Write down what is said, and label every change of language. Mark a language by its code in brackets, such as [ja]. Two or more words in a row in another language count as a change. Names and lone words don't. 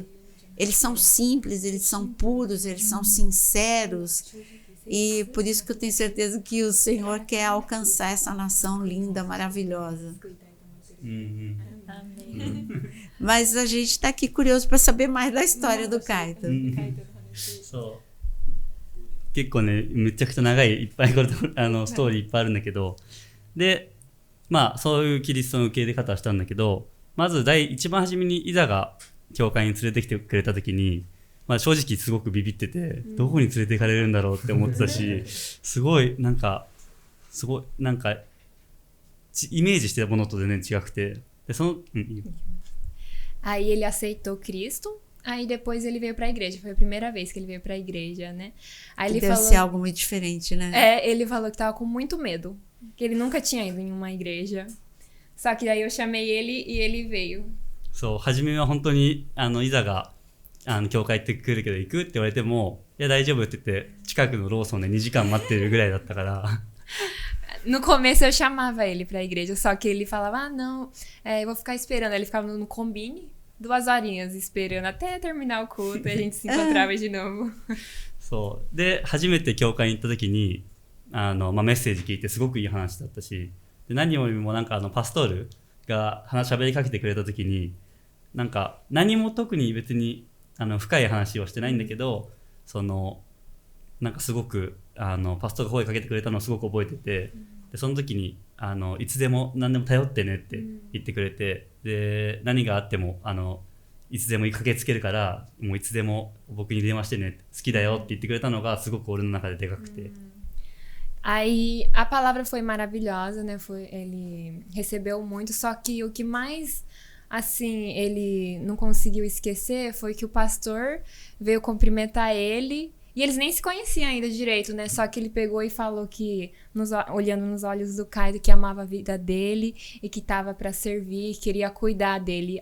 [pt] Eles são simples, eles são puros, eles são sinceros. E por isso que eu tenho certeza que o Senhor quer alcançar essa nação linda, maravilhosa. Mas a gente está aqui curioso para saber mais da história do Kaito. [ja] そう結構ねめちゃくちゃ長いいっぱいこれストーリーいっぱいあるんだけど、でまあそういうキリストの受け入れ方をしたんだけど、まず一番初めにイザが教会に連れてきてくれた時に、まあ、正直すごくビビってて、どこに連れて行かれるんだろうって思ってたし、すごいなんかイメージしてたものと全然違くて、で [pt] Aí ele aceitou Cristo, aí depois ele veio pra igreja. Foi a primeira vez que ele veio pra igreja, né? Aí ele Deve falou, ser algo muito diferente, né? ele falou que tava com muito medo, que ele nunca tinha ido em uma igreja. Só que daí eu chamei ele e ele veio. [ja] そう初めは本当にイザが教会行ってくるけど行くって言われても、いや大丈夫って言って近くのローソンで2時間待ってるぐらいだったから。 [pt] No começo eu chamava ele pra igreja, só que ele falava, não, eu vou ficar esperando. Aí ele ficava no Combine, 2 horinhas esperando até terminar o culto e a gente se encontrava de novo. [ja] そうで初めて教会に行った時にメッセージ聞いてすごくいい話だったし、で何よりもなんかパストールが喋りかけてくれた時に、なんか何も特に別に深い話をしてないんだけど、なんかすごくパストが声かけてくれたのをすごく覚えてて、でその時にいつでも何でも頼ってねって言ってくれて、で何があってもいつでも駆けつけるからもういつでも僕に電話してね、好きだよって言ってくれたのがすごく俺の中ででかくて。 [pt] Aí a palavra foi maravilhosa, né? Ele recebeu muito, só que o que mais, assim, ele não conseguiu esquecer foi que o pastor veio cumprimentar ele e eles nem se conheciam ainda direito, né? Só que ele pegou e falou que, olhando nos olhos do Kaito, que amava a vida dele e que estava para servir, queria cuidar dele.